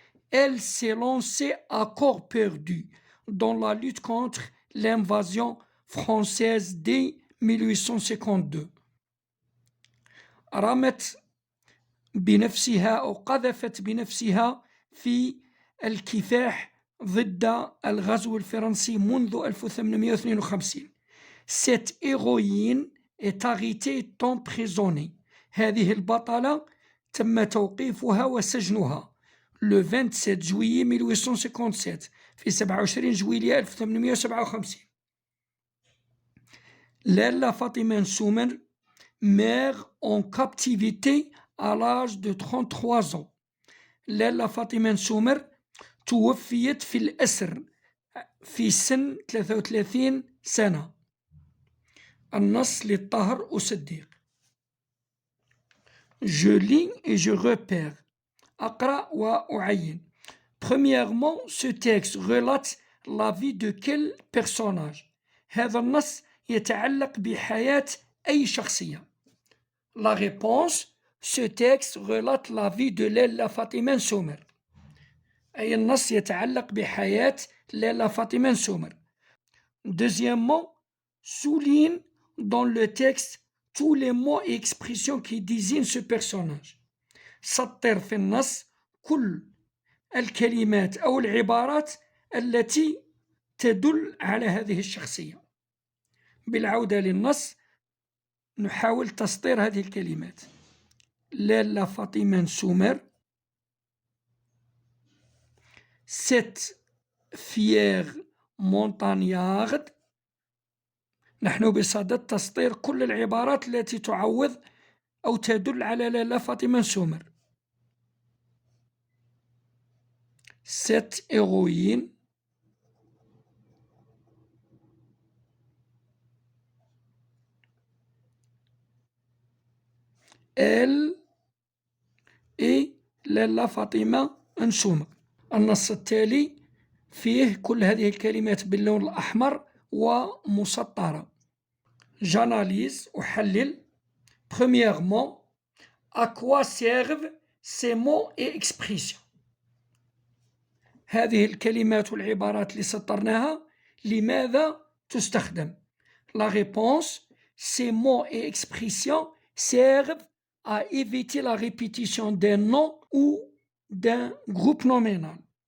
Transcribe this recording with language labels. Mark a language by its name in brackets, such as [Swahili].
[French] Elle s'est lancée à corps perdu dans la lutte contre l'invasion française dès 1852. [Arabic] رمت بنفسها أو قذفت بنفسها في الكفاح ضد الغزو الفرنسي منذ 1852. [French] Cette héroïne est arrêtée et emprisonnée. [Arabic] هذه البطلة تم توقيفها وسجنها [French] le 27 juillet 1857 [Arabic] في 27 جويلية 1857. [French] Lella Fatima Soumer meurt en captivité à l'âge de 33 ans. [Arabic] لالا فاطمة سومر توفيت في الأسر في سن 33 سنة. النص للطاهر أصدق. [French] Je lis et je repère. [Arabic] أقرأ وأعين. [French] Premièrement, ce texte relate la vie de quel personnage. [Arabic] هذا النص يتعلق بحياة أي شخصية. [French] La réponse: ce texte relate la vie de Lella Fatima Soumer. [Arabic] أي النص يتعلق بحياة ليلى فاطمة سومر. [French] Deuxièmement, souligne dans le texte tous les mots et expressions qui désignent ce personnage. [Arabic] سطر في النص كل الكلمات أو العبارات التي تدل على هذه الشخصية. بالعودة للنص نحاول تسطير هذه الكلمات. [French] Lella Fatima Soumer, cette fière montagnarde. [Arabic] نحن بصدد تسطير كل العبارات التي تعوض أو تدل على لالا فاطمة سومر. [French] Cette héroïne elle est لالا فاطمة سومر. [Arabic] النص التالي فيه كل هذه الكلمات باللون الأحمر ومسطرة. [French] J'analyse [Arabic] أحلل. [French] Premièrement, à quoi servent ces mots et expressions. [Arabic] هذه الكلمات والعبارات اللي سطرناها لماذا تستخدم. [French] La réponse: ces mots et expressions servent à éviter la répétition d'un nom ou d'un groupe nominal.